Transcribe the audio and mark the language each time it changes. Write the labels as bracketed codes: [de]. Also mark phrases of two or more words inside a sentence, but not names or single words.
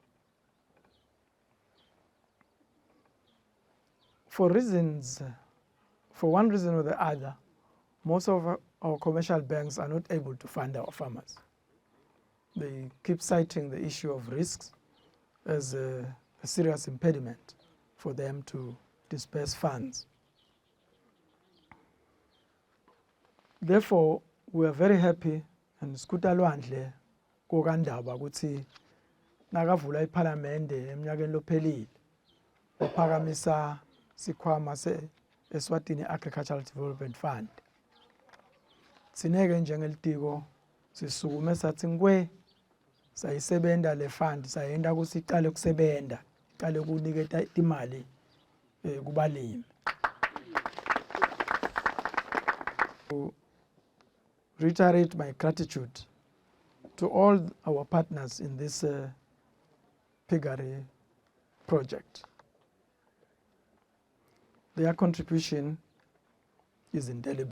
[en] For one reason or the other, most of our commercial banks are not able to fund our farmers. They keep citing the issue of risks as a serious impediment for them to disperse funds. [ss] Therefore, we are very happy and Skuta Lwandle kokandaba ukuthi nakavula iPhalamende eminyakeni lophelile ophakamisa sikhwama se-Eswatini Agricultural Development Fund. Sineke njengelitiko sisukume sathi ngwe sayisebenda le fund sayenda ukuthi iqale kusebenda iqale kuniketa imali kubalimi. [en] To reiterate my gratitude to all our partners in this piggery project. Their contribution is indelible.